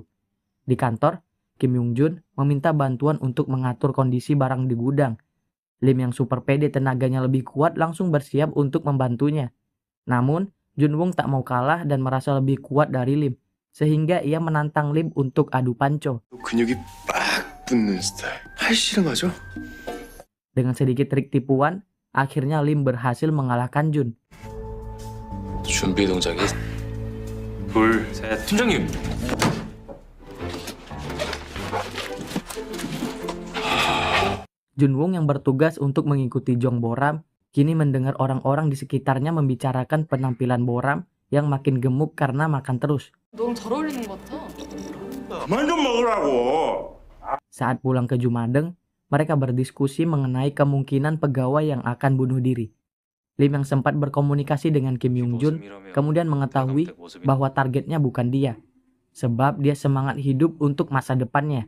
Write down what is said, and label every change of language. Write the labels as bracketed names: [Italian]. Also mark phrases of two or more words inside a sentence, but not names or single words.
[Indonesian] Di kantor, Kim Yong Jun meminta bantuan untuk mengatur kondisi barang di gudang. Lim yang super pede tenaganya lebih kuat langsung bersiap untuk membantunya. Namun, Junwoo tak mau kalah dan merasa lebih kuat dari Lim, sehingga ia menantang Lim untuk adu panco. [Korean] 근육이 빡 붙는 스타일. 할 실험하죠? [Indonesian] Dengan sedikit trik tipuan, akhirnya Lim berhasil mengalahkan Jun. [Korean] 준비 동작이 둘, 셋. 팀장님. [Indonesian] Junwoo yang bertugas untuk mengikuti Jong Boram kini mendengar orang-orang di sekitarnya membicarakan penampilan Boram yang makin gemuk karena makan terus. [Korean] 너랑 잘 어울리는 것 같아. 그만 좀 먹으라고. [Indonesian] Saat pulang ke Jumadeng, mereka berdiskusi mengenai kemungkinan pegawai yang akan bunuh diri. Lim yang sempat berkomunikasi dengan Kim Yong Jun kemudian mengetahui bahwa targetnya bukan dia, sebab dia semangat hidup untuk masa depannya.